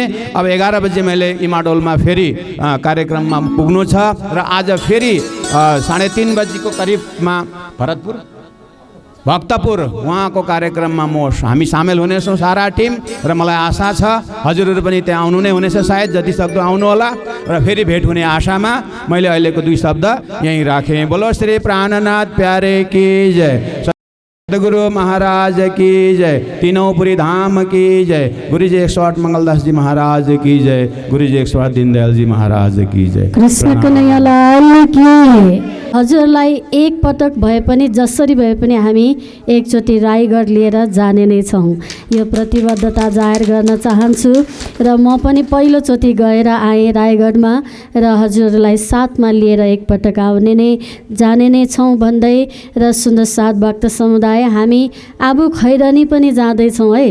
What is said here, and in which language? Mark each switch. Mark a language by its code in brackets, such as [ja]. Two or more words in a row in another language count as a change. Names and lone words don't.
[ne] अब 11 बजे मैले इमाडोलमा फेरि कार्यक्रममा पुग्नु छ र आज फेरि 3:30 बजीको करिबमा भक्तपुर उहाँको कार्यक्रममा हामी सामेल हुनेछौँ सारा टिम र मलाई आशा छ हजुरहरू पनि त्यहाँ आउनु नै हुनेछ, सायद जति सक्दो आउनु होला र फेरि भेट हुने आशामा मैले अहिलेको दुई शब्द यहीँ राखेँ। [hi] बोलो श्री प्राणनाथ प्यारे की जय, सद्गुरु महाराज की जय, तीनोंपुरी धाम की जय, गुरुजी 108 मंगलदास जी महाराज की जय, गुरुजी 108 दीनदयाल जी महाराज की जय। कृष्ण कन्हैया लाल की। [ne] हजुरलाई एक पटक भए पनि जसरी भए पनि हामी एकचोटि रायगढ लिएर जाने नै छौँ, यो प्रतिबद्धता जाहेर गर्न चाहन्छु। र म पनि पहिलोचोटि गएर आएँ रायगढमा र हजुरलाई साथमा लिएर एकपटक आउने नै जाने नै छौँ भन्दै र सुन्दर साथ भक्त समुदाय हामी आबु खैरनी पनि जाँदैछौँ है।